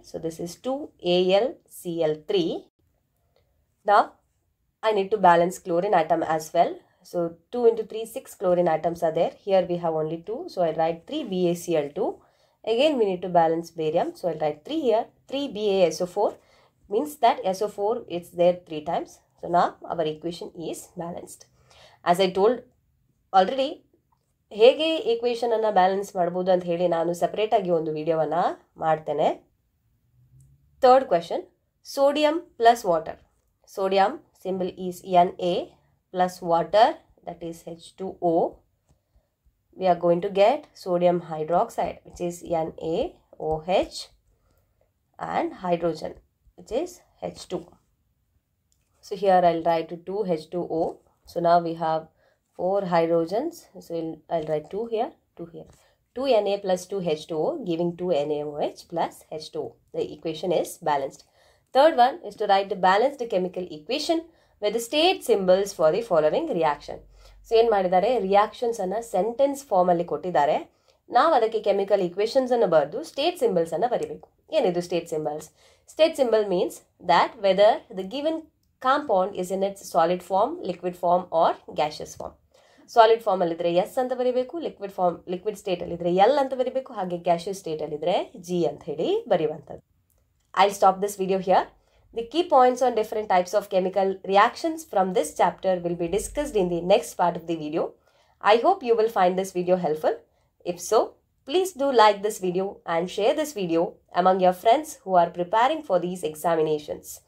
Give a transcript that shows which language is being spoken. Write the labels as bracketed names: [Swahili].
[English] So this is 2 AlCl3. Now I need to balance chlorine atom as well. So 2 into 3, 6 chlorine atoms are there. Here we have only 2. So I'll write 3 BaCl2. Again we need to balance barium. So I'll write 3 here. 3 BaSO4 means that SO4 is there 3 times. So now our equation is balanced. As I told already, [Kannada] ಹೇಗೆ equation ಅನ್ನು balance ಮಾಡ್ಬೋದು ಅಂತ ಹೇಳಿ ನಾನು separate ಆಗಿ ಒಂದು ವಿಡಿಯೋವನ್ನು ಮಾಡ್ತೇನೆ. [English] Third question, sodium plus water. Sodium symbol is Na plus water that is H2O. We are going to get sodium hydroxide which is NaOH and hydrogen which is H2. So here I'll write 2H2O. So now we have 4 hydrogens. So I'll write 2 here, 2 here. 2 Na plus 2 H2O giving 2 NaOH plus H2O. The equation is balanced. Third one is to write the balanced chemical equation with the state symbols for the following reaction. [Kannada] So ಏನು ಮಾಡಿದ್ದಾರೆ, reactions ಅನ್ನು sentence form ಅಲ್ಲಿ ಕೊಟ್ಟಿದ್ದಾರೆ. ನಾವು ಅದಕ್ಕೆ chemical equations ಅನ್ನು ಬರೆದು state symbols ಅನ್ನು ಬರೀಬೇಕು. ಏನಿದು state symbols? [English] State symbol means that whether the given compound is in its solid form, liquid form or gaseous form. [Kannada] Solid form ಅಲ್ಲಿ ಇದ್ರೆ ಎಸ್ ಅಂತ ಬರೀಬೇಕು, ಲಿಕ್ವಿಡ್ ಸ್ಟೇಟ್ ಅಲ್ಲಿ ಇದ್ರೆ ಎಲ್ ಅಂತ ಬರೀಬೇಕು, ಹಾಗೆ ಗ್ಯಾಸಿಯಸ್ ಸ್ಟೇಟ್ ಅಲ್ಲಿ ಇದ್ರೆ ಜಿ ಅಂತ ಹೇಳಿ ಬರೆಯುವಂಥದ್ದು. [English] I'll stop this video here. The key points on different types of chemical reactions from this chapter will be discussed in the next part of the video. I hope you will find this video helpful. If so, please do like this video and share this video among your friends who are preparing for these examinations.